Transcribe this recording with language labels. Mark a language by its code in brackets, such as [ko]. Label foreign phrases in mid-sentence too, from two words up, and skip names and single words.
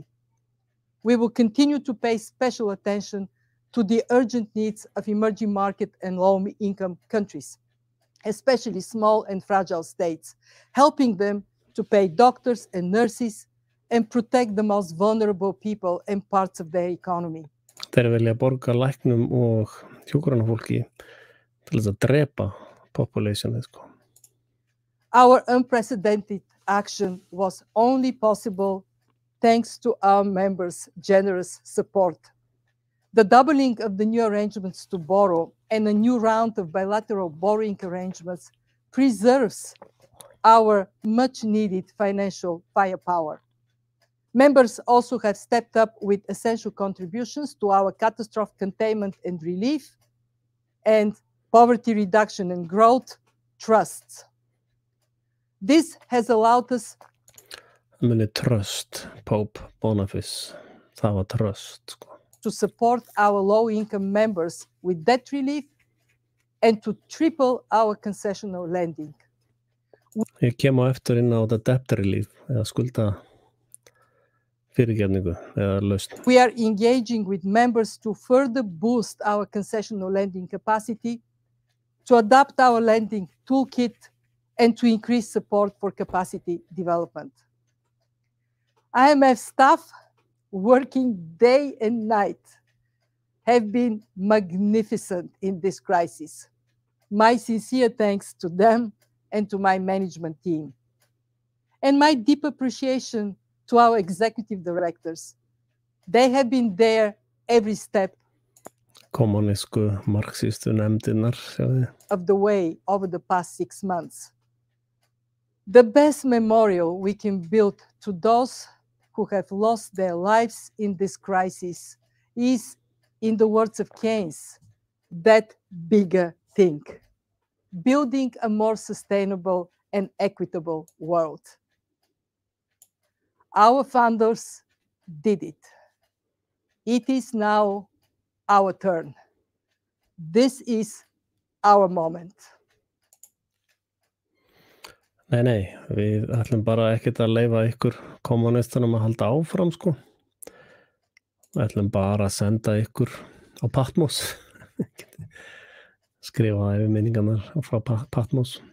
[en] We will continue to pay special attention to the urgent needs of emerging market and low-income countries, especially small and fragile states, helping them to pay doctors and nurses and protect the most vulnerable people and parts of their economy. [is] Þeir vilja borga læknum og hjúkrunarfólki til þess að drepa populationið, sko. [en] Our unprecedented action was only possible thanks to our members' generous support. The doubling of the new arrangements to borrow and a new round of bilateral borrowing arrangements preserves our much-needed financial firepower. Members also have stepped up with essential contributions to our catastrophe containment and relief, and poverty reduction and growth, trust. This has allowed us trust, Pope Boniface. [is] Það var trust, sko. [en] To support our low-income members with debt relief and to triple our concessional lending. [is] Ég kem á eftir inn á þetta [en] debt relief [is] eða skulda fyrirgefningu eða lausn. [en] We are engaging with members to further boost our concessional lending capacity, to adapt our lending toolkit, and to increase support for capacity development. IMF staff working day and night have been magnificent in this crisis. My sincere thanks to them and to my management team. And my deep appreciation to our executive directors. They have been there every step [is] Kommunísku marxístu nefndirnar, sjáðu. [en] Of the way over the past 6 months. The best memorial we can build to those who have lost their lives in this crisis is, in the words of Keynes, that bigger thing, building a more sustainable and equitable world. Our founders did it. It is now our turn. This is our moment. [is] Nei, við ætlum bara ekkert að leyfa ykkur kommunistunum að halda áfram, sko. Við ætlum bara að senda ykkur á Patmos. Skrifa yfir minningarnar frá Patmos.